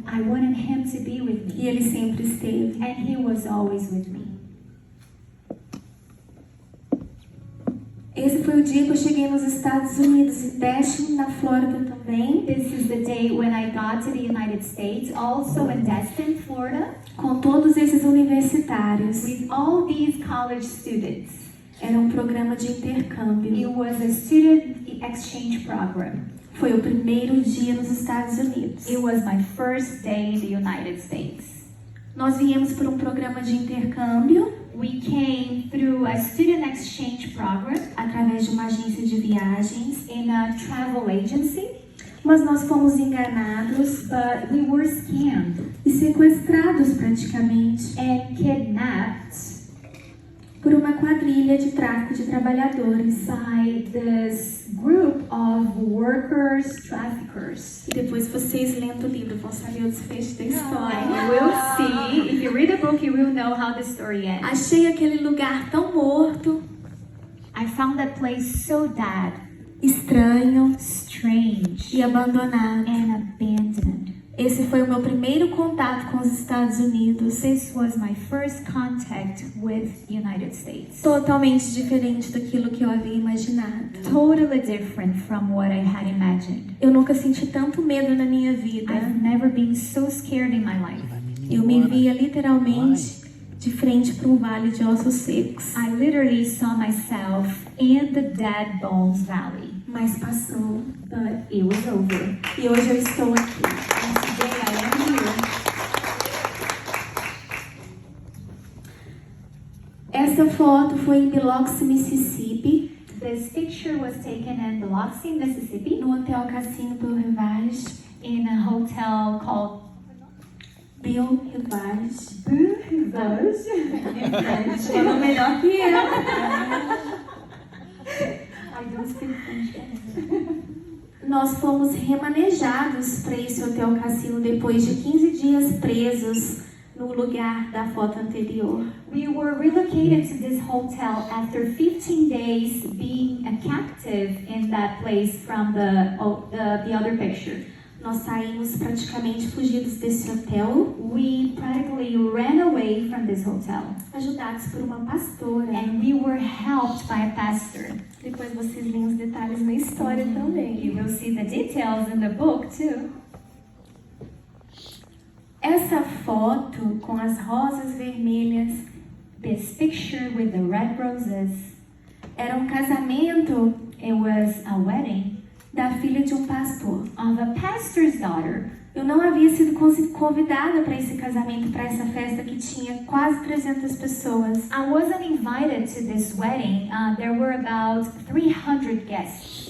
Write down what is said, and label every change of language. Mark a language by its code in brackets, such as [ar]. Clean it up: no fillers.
[en] I wanted Him to be with me. [pt] E Ele sempre esteve. [en] And He was always with me. [pt] Esse foi o dia que eu cheguei nos Estados Unidos, em Destin, na Flórida também. [en] This is the day when I got to the United States, also in Destin, Florida. [pt] Com todos esses universitários. [en] With all these college students. [pt] Era um programa de intercâmbio. [en] It was a student exchange program. [pt] Foi o primeiro dia nos Estados Unidos. [en] It was my first day in the United States. [pt] Nós viemos por um programa de intercâmbio. [en] We came through a student exchange program [pt] através de uma agência de viagens, [en] in a travel agency. [pt] Mas nós fomos enganados, [en] but we were scammed [pt] e sequestrados praticamente, [en] and kidnapped [pt] por uma quadrilha de tráfico de trabalhadores, [en] by this group of workers, traffickers. [pt] E depois vocês lendo o livro vão saber o desfecho da história. [en] You will see, if you read the book, you will know how the story ends. [pt] Achei aquele lugar tão morto. [en] I found that place so dead, [pt] estranho, [en] strange, [pt] e abandonado. [en] And abandoned. [pt] Esse foi o meu primeiro contato com os Estados Unidos. [en] This was my first contact with the United States. [pt] Totalmente diferente daquilo que eu havia imaginado. [en] Totally different from what I had imagined. [pt] Eu nunca senti tanto medo na minha vida. [en] I've never been so scared in my life. [pt] Eu me via literalmente de frente para um vale de ossos secos. [en] I literally saw myself in the Dead Bones Valley. [pt] Mas passou. [en] But it was over. [pt] E hoje eu estou aqui. [en] And today I am here. [pt] Essa foto foi em Biloxi, Mississippi. [en] This picture was taken in Biloxi, Mississippi. [pt] No Hotel Cassino Bill Rivage. [en] In a hotel called Bill Rivage. Bill Rivage. [pt] Falou melhor que eu. [en] I don't speak French. [pt] Nós fomos remanejados para esse Hotel Cassino depois de 15 dias presos no lugar da foto anterior. [en] We were relocated to this hotel after 15 days being a captive in that place from the other picture. [pt] Nós saímos praticamente fugidos desse hotel. [en] We practically ran away from this hotel. [pt] Ajudados por uma pastora. [en] And we were helped by a pastor. [pt] Depois vocês leem os detalhes na história também. [en] You will see the details in the book too. [pt] Essa foto com as rosas vermelhas, [en] this picture with the red roses, [pt] era um casamento. [en] It was a wedding [pt] da filha de um pastor. [en] Of a pastor's daughter. [pt] Eu não havia sido convidada para esse casamento, para essa festa que tinha quase 300 pessoas. [en] I wasn't invited to this wedding. There were about 300 guests.